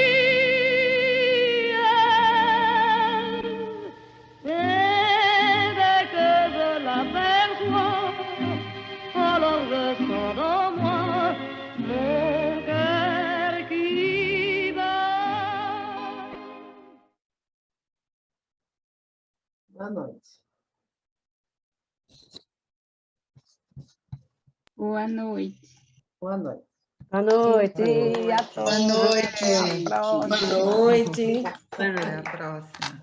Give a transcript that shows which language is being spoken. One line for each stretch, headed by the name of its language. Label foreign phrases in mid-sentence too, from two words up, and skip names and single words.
French: Et dès que je l'aperçois, alors je sens dans moi mon cœur qui bat.
Portuguese: Boa noite. Boa noite. Boa noite. Boa noite. Boa noite. Boa noite. Até a próxima.